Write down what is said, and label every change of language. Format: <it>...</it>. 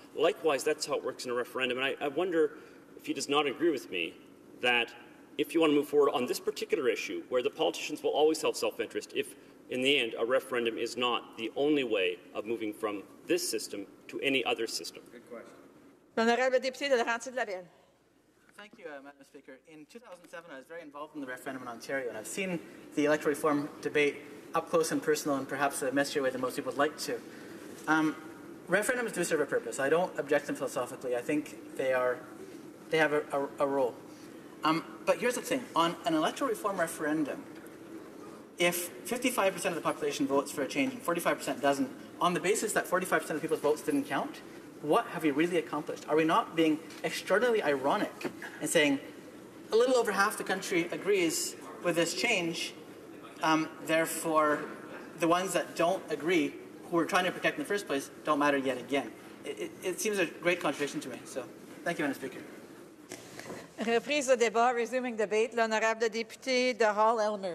<en>Likewise, that's how it works in a referendum. And I wonder if he does not agree with me that if you want to move forward on this particular issue, where the politicians will always have self-interest, if in the end a referendum is not the only way of moving from this system to any other system. Good question.</en> <fr>L'honorable député de Laurentides-Labelle.</fr> <en>Thank you, Madam Speaker. In 2007, I was very involved in the referendum in Ontario, and I've seen the electoral reform debate up close and personal, and perhaps a messier way than most people would like to. Referendums do serve a purpose. I don't object to them philosophically. I think they have a role. But here's the thing: on an electoral reform referendum, if 55% of the population votes for a change and 45% doesn't, on the basis that 45% of people's votes didn't count, what have we really accomplished? Are we not being extraordinarily ironic and saying a little over half the country agrees with this change, therefore the ones that don't agree, who we're trying to protect in the first place, don't matter yet again? It seems a great contradiction to me. So thank you, Madam Speaker.</en> <fr>Reprise au débat, resuming debate. L'honorable député de Hall-Elmer.</fr>